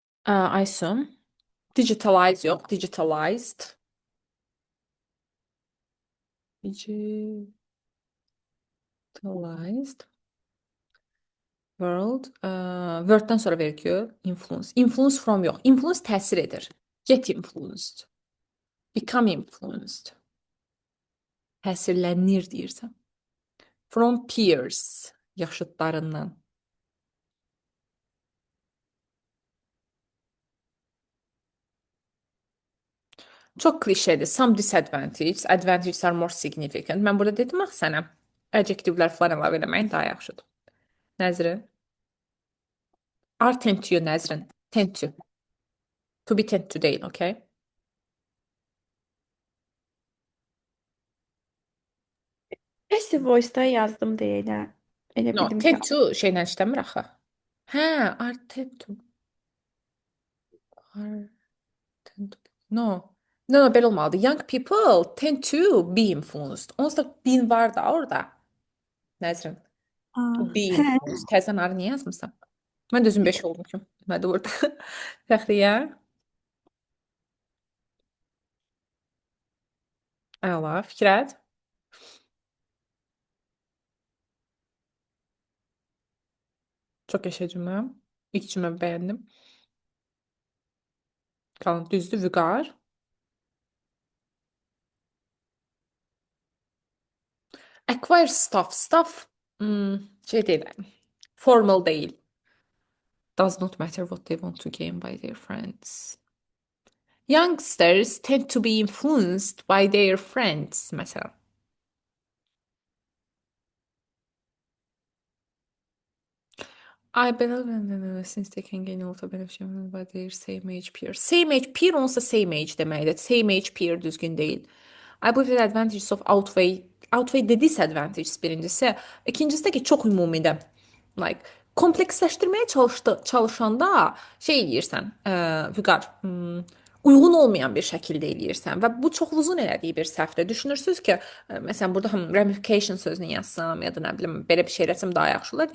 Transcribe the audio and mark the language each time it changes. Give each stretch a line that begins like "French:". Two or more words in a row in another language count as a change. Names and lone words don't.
Azerbaijani: Aysun.
English: Digitalize yox, digitalized. Digitalized. World.
Azerbaijani: Word'dan sonra veriliyor.
English: Influence. Influence from yox. Influence
Azerbaijani: təsir edir.
English: Get influenced. Become influenced.
Azerbaijani: Təsirlənir deyirsən.
English: From peers.
Azerbaijani: Yaşıdlarından. Çox klişedir.
English: Some disadvantages. Advantages are more significant.
Azerbaijani: Mən burada dedim axı sənə. Adjectivlər falan əlavə eləməyin daha yaxşıdır. Nəzrin.
English: Are tend to, Nəzrin. Tend to. To be tend to deyil, okay? Passive voice-
Azerbaijani: da yazdım deyə elə
English: No,
Azerbaijani: bildim ki,
English: tend to
Azerbaijani: şeylə işləmir axı. Hə,
English: are tend to. Are tend to. No. No,
Azerbaijani: belə olmalıdır.
English: Young people tend to be influenced.
Azerbaijani: Onsuz da been var da orada.
English: Nəzrin. To be
Azerbaijani: Hə,
English: influenced.
Azerbaijani: Təzən arı niyə yazmısan? Mən də özüm 5 oldum ki. Demədi orada. Fəxriyə. Əla, Fikrət. Çox qəşəng cümlə. İlk cümləmi bəyəndim. Qalan düzdür, vüqar.
English: Acquire stuff.
Azerbaijani: Stuff şey deyil. Formal deyil.
English: Does not matter what they want to gain by their friends. Youngsters tend to be influenced by their friends mesela. I believe since they can gain a lot of benefit by their same age peer. Same age peer onsa same age deməkdir. Same age peer
Azerbaijani: düzgün deyil.
English: I believe the advantages of outweigh the disadvantages birincisi.
Azerbaijani: İkincisi də ki çox ümumidə. Like kompleksləşdirməyə çalışanda şey eləyirsən, Vüqar, uyğun olmayan bir şəkildə eləyirsən və bu çoxunuzun elədiyi bir səhvdir. Düşünürsüz ki, məsələn burada ramification sözünü yazsam ya da nə bilim belə bir şey eləsəm daha yaxşı olar.